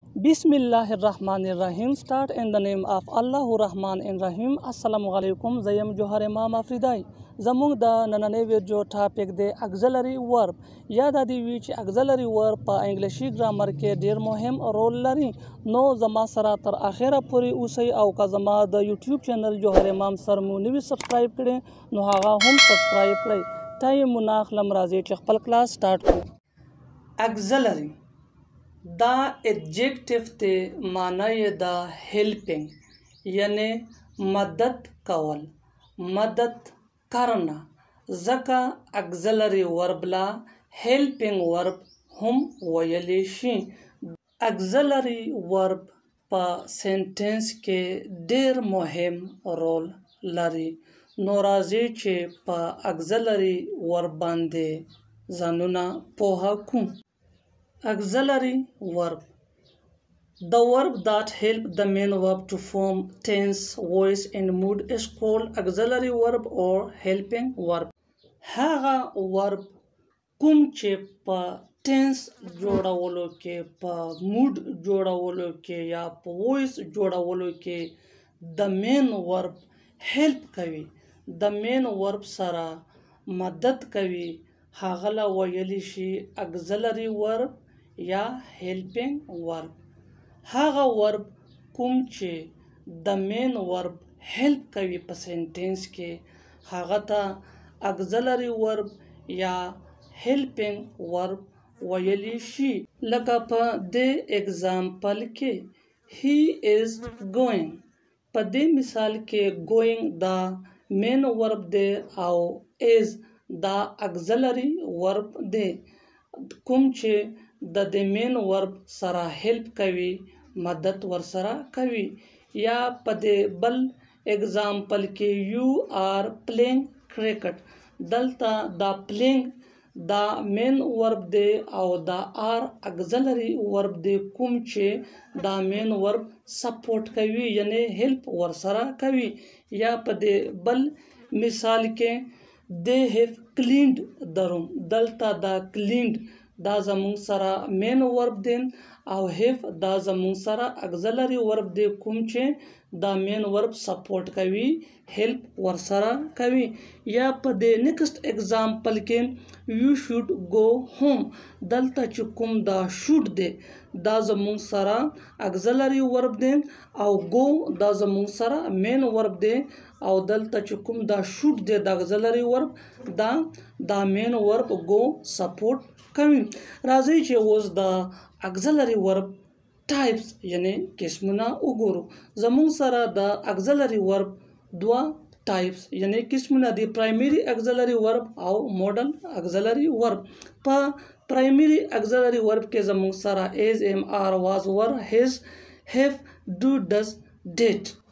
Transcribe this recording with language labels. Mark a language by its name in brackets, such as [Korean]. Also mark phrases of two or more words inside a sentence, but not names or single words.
[English] Bismillahirrahmanirrahim. Start in the name of Allah Rahman and Rahim. [Arabic] السلام عليكم. [Pashto] Zayam Johar Imam afridi. زمونږ د نننۍ ویډیو ټاپک دی [English] auxiliary verb. [Pashto] یاد دی وی چې [English] auxiliary verb [Pashto] په انګلیشي ګرامر کې ډیر مهم رول لري. نو زما سره تر اخره پورې اوسئ او که زما د یوټیوب چینل جوهر امام سر مو نوی سبسکرایب کړئ نو هغه هم سبسکرایب کړئ. ټایم مو نه اخلم، راځئ چې خپل کلاس سٹارټ کړو. auxiliary دا adjective ته معنی دا helping یعنی مدد کول، [Urdu] مدد کرنا. [Pashto] ځکه [English] auxiliary verb [Pashto] لا [English] helping verb [Pashto] هم ویلی شي. [English] auxiliary verb [Pashto] په سنټنس کې ډیر مهم رول لري. نو راځي چې په [English] auxiliary verb [Pashto] باندې ځانونه پوهه کوو. [English] Auxiliary verb. The verb that help the main verb to form tense, voice and mood is called auxiliary verb or helping verb. [Pashto] هغه verb کوم چې په tense جوړولو کې، په mood جوړولو کې یا په voice جوړولو کې [English] the main verb help [Pashto] کوي، [English] the main verb [Pashto] سره مدد کوي، هغه لا ویلی شي [English] auxiliary verb [Pashto] یا [English] helping verb. [Pashto] هغه verb کوم چې د [English] main verb help [Pashto] کوي په سنټنس کې هغه ته [English] auxiliary verb [Pashto] یا [English] helping verb [Pashto] ویلی شي. لکه په دې اگزامپل کې [English] he is going. [Pashto] په دې مثال کې going دا [English] main verb [Pashto] دی او is دا [English] auxiliary verb [Pashto] دی کوم چې د [English] main verb [Pashto] سره help کوي، مدد ور سره کوي. یا په دې بل اگزامپل کې [English] you are playing cricket. [Pashto] دلته دا playing دا [English] main verb [Pashto] دی او دا [English] are auxiliary verb [Pashto] دی کوم چې دا [English] main verb [Pashto] سپورټ کوي یعنی help ور سره کوي. یا په دې بل مثال کې [English] they have cleaned the room. [Pashto] دلته دا cleaned دا زمونږ سره [English] main verb [Pashto] دی او have دا زمونږ سره [English] auxiliary verb [Pashto] دی کوم چې دا [English] main verb [Pashto] سپورټ کوي، help ور سره کوي. یا په دې [English] next example [Pashto] کې [English] you should go home. [Pashto] دلته چې کوم دا should دی دا زمونږ سره [English] auxiliary verb [Pashto] دی او go دا زمونږ سره [English] main verb [Pashto] دی او دلته چې کوم دا should دی دا [English] auxiliary verb [Pashto] دا [English] main verb go support [Pashto] کوي. راځي چې اوس د [English] auxiliary verb types [Pashto] یعنی قسمونه وګورو. زمونږ سره د [English] auxiliary verb [Pashto] دوه types یعنی قسمونه دي، [English] primary auxiliary verb او modal auxiliary verb. په primary auxiliary verb [Pashto] کې زمونږ سره [English] is, am, are, was, were, has, have, do, does, did.